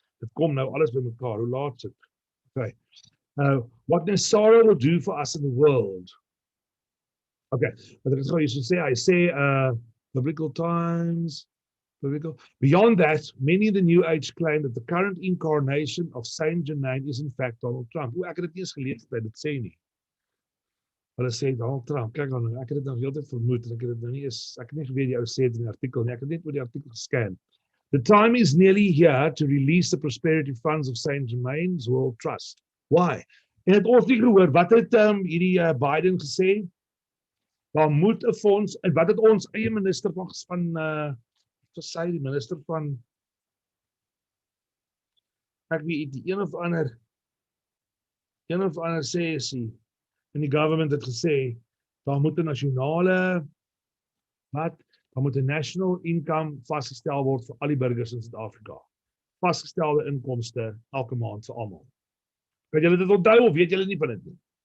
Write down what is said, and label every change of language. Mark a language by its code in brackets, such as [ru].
[af] Dit kom nou alles by mekaar, hoe laat sit? [en] Okay. What Nasara will do for us in the world. Okay, but [af] ek gaan hierso sê, hy sê, [en] biblical times, beyond that, many in the New Age claim that the current incarnation of Saint Germain is in fact Donald Trump. [af] Ek het dit nie eens gelees dat dit sê nie. Hulle sê Donald Trump, kyk dan, ek het dit nou heeltyd vermoed, en ek het dit nou nie eens, ek het nie geweet die ou sê dit in die artikel nie, ek het net oor die artikel gescan. [en] The time is nearly here to release the prosperity funds of Saint Germain's World Trust. [af] Why? En het ons nie gehoor, wat het hierdie Biden gesê? Daar moet 'n fonds, en wat het ons eie minister van sy die minister van, ek weet die een of ander sê sy, en die government het gesê, daar moet 'n nasionale, daar moet 'n national income vasgestel word vir al die burgers in Suid-Afrika. Vasgestelde inkomste elke maand vir almal. Kan julle dit onthou of weet julle nie van dit nie?